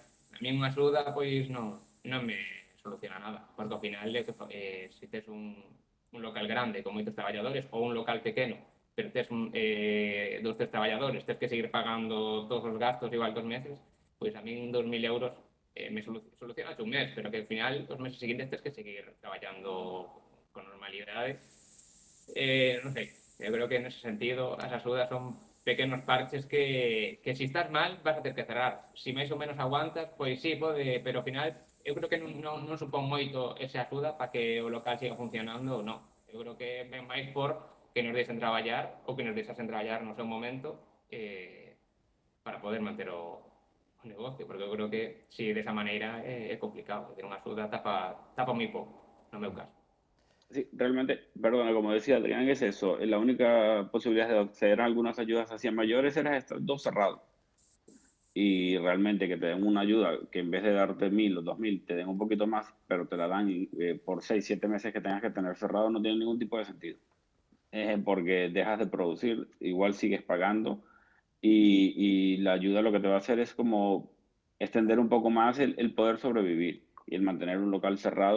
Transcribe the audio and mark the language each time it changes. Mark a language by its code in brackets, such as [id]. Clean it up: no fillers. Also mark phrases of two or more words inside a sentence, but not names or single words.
[gl] A min unha axuda, pois, non me soluciona nada, porque ao final, se tes un local grande con moitos traballadores ou un local pequeno, pero tes 2 traballadores, tes que seguir pagando todos os gastos igual 2 meses, pois a min 2.000 euros me soluciona un mes, [es] pero que al final los meses siguientes tienes que seguir trabajando con normalidad. No sé, yo creo que en ese sentido las axudas son pequeños parches que si estás mal vas a tener que cerrar. [gl] Si máis ou menos aguantas, pois sí, pode, pero ao final eu creo que non supón moito esa axuda para que o local siga funcionando ou non. Eu creo que é máis por que nos deixen traballar ou que nos deixasen traballar no seu momento para poder manter o negocio, porque eu creo que si de esa maneira é complicado, ter unha axuda tapa moi pouco, no meu caso. [es] Sí, realmente, perdona, como decía Adrián, es eso. La única posibilidad de acceder a algunas ayudas hacia mayores era estos dos cerrados. Y realmente que te den una ayuda que en vez de darte 1.000 o 2.000, te den un poquito más, pero te la dan por 6, 7 meses que tengas que tener cerrado, no tiene ningún tipo de sentido. Porque dejas de producir, igual sigues pagando, y la ayuda lo que te va a hacer es como extender un poco más el poder sobrevivir, y el mantener un local cerrado.